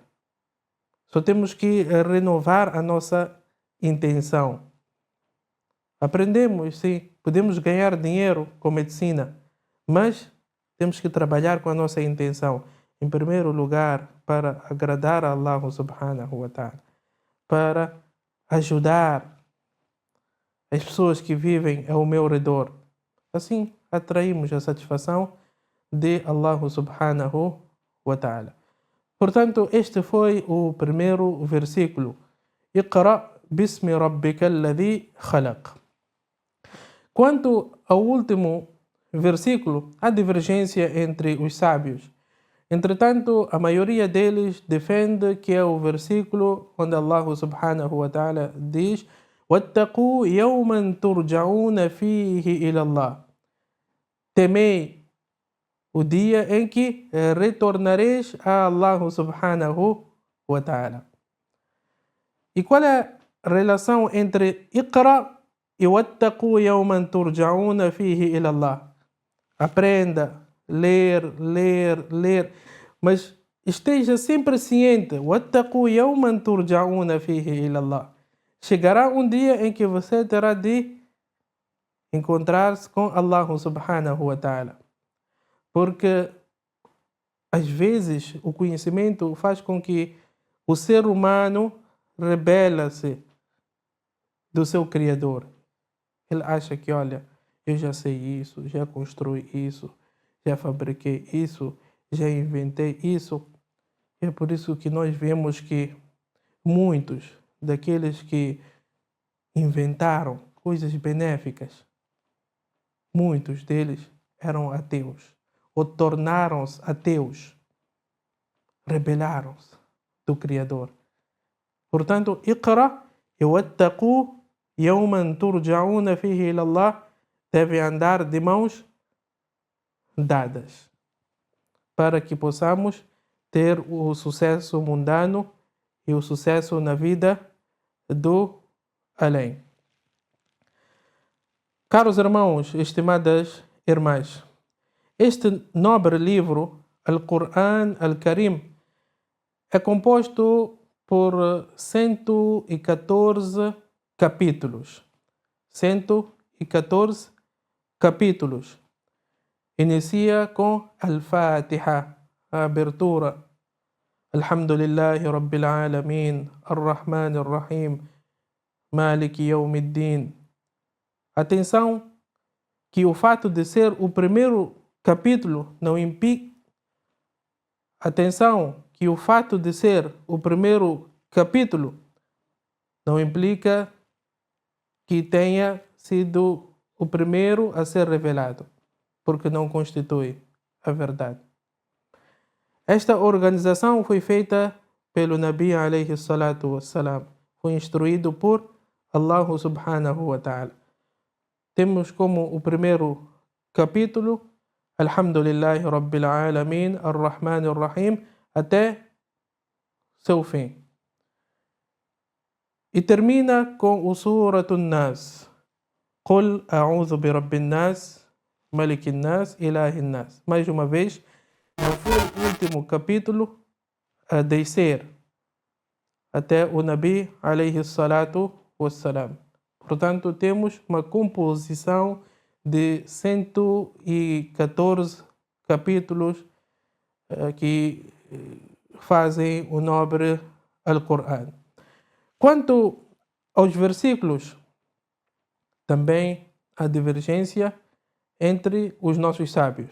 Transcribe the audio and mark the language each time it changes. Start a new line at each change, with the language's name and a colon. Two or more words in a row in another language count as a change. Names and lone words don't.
Portuguese: Só temos que renovar a nossa intenção. Aprendemos, sim, podemos ganhar dinheiro com medicina, mas temos que trabalhar com a nossa intenção. Em primeiro lugar, para agradar a
Arabic: الله سبحانه وتعالى,
Portuguese: para ajudar as pessoas que vivem ao meu redor. Assim, atraímos a satisfação de
Arabic: الله سبحانه وتعالى.
Portuguese: Portanto, este foi o primeiro versículo.
Arabic: اقرأ باسم ربك الذي خلق.
Portuguese: Quanto ao último versículo, há divergência entre os sábios. Entretanto, a maioria deles defende que é o versículo onde
Arabic: الله سبحانه وتعالى
Portuguese: diz:
Arabic: وَاتَّقُوا يَوْمًا تُرْجَعُونَ فِيهِ إِلَى اللَّهِ.
Portuguese: Temei o dia em que retornareis a
Arabic: الله سبحانه وتعالى.
Portuguese: E qual é a relação entre Iqra e
Arabic: وَاتَّقُوا يَوْمًا تُرْجَعُونَ فِيهِ إِلَى اللَّهِ?
Portuguese: Aprenda, ler, mas esteja sempre ciente.
Arabic: وَاتَّقُوا يَوْمًا تُرْجَعُونَ فِيهِ إِلَى اللَّهِ.
Portuguese: Chegará um dia em que você terá de encontrar-se com
Arabic: الله سبحانه وتعالى.
Portuguese: Porque às vezes o conhecimento faz com que o ser humano rebela-se do seu Criador. Ele acha que, olha, eu já sei isso, já construí isso, já fabriquei isso, já inventei isso. É por isso que nós vemos que muitos daqueles que inventaram coisas benéficas, muitos deles eram ateus ou tornaram-se ateus, rebelaram-se do Criador. Portanto, Iqra e
Arabic: واتقوا يوما ترجعون فيه إلى الله
Portuguese: deve andar de mãos dadas para que possamos ter o sucesso mundano e o sucesso na vida do além. Caros irmãos, estimadas irmãs, este nobre livro, Al-Quran Al-Karim, é composto por 114 capítulos. 114 capítulos. Inicia com Al-Fatiha, a abertura.
Arabic: الحمد لله رب العالمين الرحمن الرحيم مالك يوم الدين.
Portuguese: Atenção que o fato de ser o primeiro capítulo não implica. Atenção que o fato de ser o primeiro capítulo não implica que tenha sido o primeiro a ser revelado, porque não constitui a verdade. Esta organização foi feita pelo
Arabic: النبي عليه الصلاة والسلام.
Portuguese: Foi instruído por
Arabic: الله سبحانه وتعالى.
Portuguese: Temos como o primeiro capítulo
Arabic: الحمد لله رب العالمين الرحمن الرحيم,
Portuguese: até seu fim. E termina com o Suratun Nas.
Arabic: قل أعوذ برب الناس ملك الناس إله الناس.
Portuguese: Mais uma vez, não foi o último capítulo a descer até o
Arabic: النبي عليه الصلاة والسلام.
Portuguese: Portanto, temos uma composição de 114 capítulos que fazem o nobre Al-Quran. Quanto aos versículos, também há divergência entre os nossos sábios.